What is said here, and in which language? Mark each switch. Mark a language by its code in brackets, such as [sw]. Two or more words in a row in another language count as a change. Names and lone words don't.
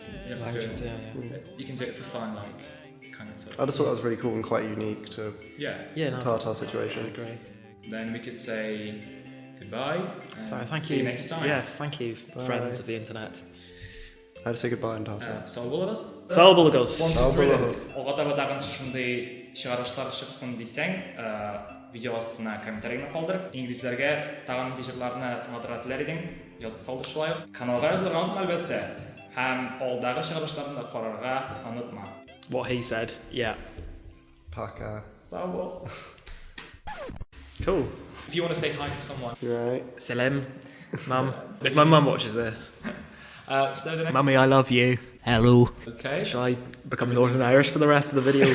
[en] You don't do Languages, it. yeah. You can do it for fun, like kind of. Sort I of. just thought that was really cool and quite unique to Yeah. Yeah, no, Tatar I situation. agree. Then we could say goodbye. And Thank see you. you next time. Yes, thank you, friends of the internet. How to say goodbye in Tatar? [tt] Sağ oluruz. Sağ olunuz. Sağ olun. Оға таба дагы ушундай чыгарылыштар чыксын десең, видео астына комментарийни калдырып, инглизлерге тагын жырларны тыңлатырга теләр идең, жазып калдырчылай. Каналга жазылырга унутма албетте. Һәм алдагы чыгарылыштарны да карарга унутма. [en] What he said, yeah. [tt] Paka. Sağ ol. [en] Cool. If you want to say hi to someone, Right. Salam, Mum. If my mum watches this. so the next. Mummy, I love you. Hello. Okay. Shall I become Northern Irish for the rest of the video?